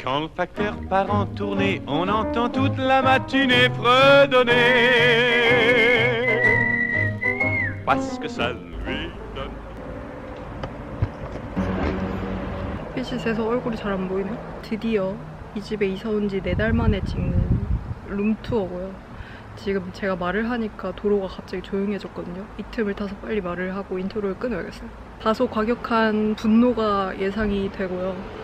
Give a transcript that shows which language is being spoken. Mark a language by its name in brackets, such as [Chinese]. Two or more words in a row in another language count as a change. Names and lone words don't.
[French] facteur part en tournée, on entend toute la matinée fredonner. Parce que ça lui donne. [Korean] 빛이 세서 얼굴이 잘 안 보이네. 드디어 이 집에 이사 온 지 4달 만에 찍는 룸투어고요. 지금 제가 말을 하니까 도로가 갑자기 조용해졌거든요. 이 틈을 타서 빨리 말을 하고 인트로를 끊어야겠어요. 다소 과격한 분노가 예상이 되고요.